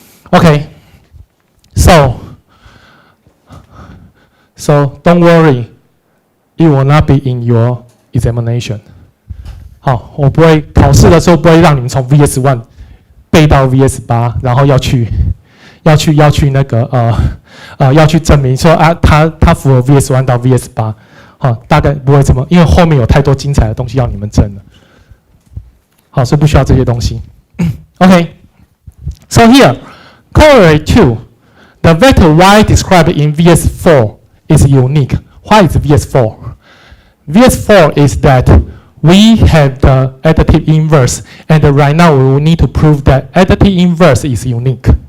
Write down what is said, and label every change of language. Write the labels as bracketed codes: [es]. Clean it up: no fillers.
[en] OK， so don't worry, it will not be in your examination. [zh] 好，我不会考试的时候不会让你们从 VS1 背到 VS8，然后要去那个要去证明说啊，它符合 VS1 到 VS8， 好，大概不会这么，因为后面有太多精彩的东西要你们证了。好，所以不需要这些东西。 [en] Okay, so here, correlate to the vector y described in VS4 is unique. Why is VS4? VS4 is that we have the additive inverse, and right now we will need to prove that additive inverse is unique.